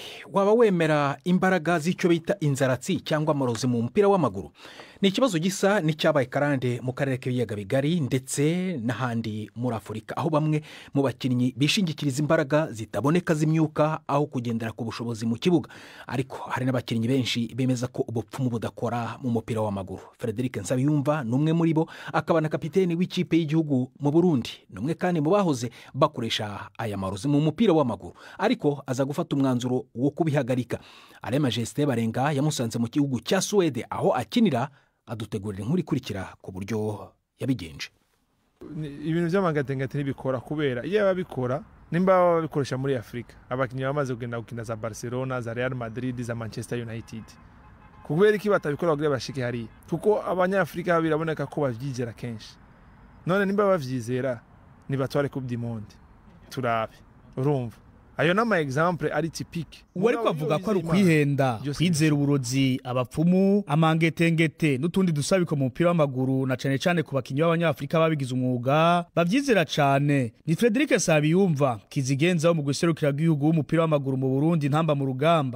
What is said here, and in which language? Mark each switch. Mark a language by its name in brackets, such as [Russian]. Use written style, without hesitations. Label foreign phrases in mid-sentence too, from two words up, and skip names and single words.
[Kinyarwanda] Waba wemera imbaraga z'icyo bita inzaratsi cyangwa amarozi mu mupira w'amaguru? Ni ikibazo gisa n'icyabaye karande mu karere k'ibiyaga bigari ndetse n'ahandi muri Afurika, aho bamwe mu bakinnyi bishingikiriza imbaraga zitaboneka z'imyuka aho kugendera ku bushobozi mu kibuga. Ariko hari n'abakinnyi benshi bemeza ko ubupfumu budakora mu mupira w'amaguru. Frederic Nsabiyumva numwe muri bo, akaba na kapiteni w'ikipe y'igihugu mu Burundi, numwe kandi mu bahoze bakoresha aya marozi mu mupira w'amaguru, ariko aza gufata umwanzuro wo kubihagarika. Ale Majesté Barenga yamusanze mu gihugu cya Suwede aho akinira, adutegurira inkuru ikurikira ku buryo yabigenje. [Rundi] Ibintu by'amagatengati ntibikora kubera iyo babikora nimba babikoresha muri Afrika, abakinnyi bamaze kugenda gukina za Barcelona, za Real Madrid, za Manchester United. Kubera iki batabikora kugira bashike hari, kuko abanyafrika biraboneka ko bavyigera kenshi. none nimba bavyizera nibatware [French] coupe du monde [Rundi] turabe urumva ayo nama example ari typique uwo ariko avuga ko ari ukwihenda kwizera uburozi abapfumu amangetengete n'utundi dusabiko mu mupira w'amaguru na cane cane ku bakinyi b'abanyafrika babigize umwuga bavyizera cane ni Frederic Sabiyumva kizigenza wo mu guserukira bw'igihugu w'umupira w'amaguru mu Burundi ntamba mu rugamba.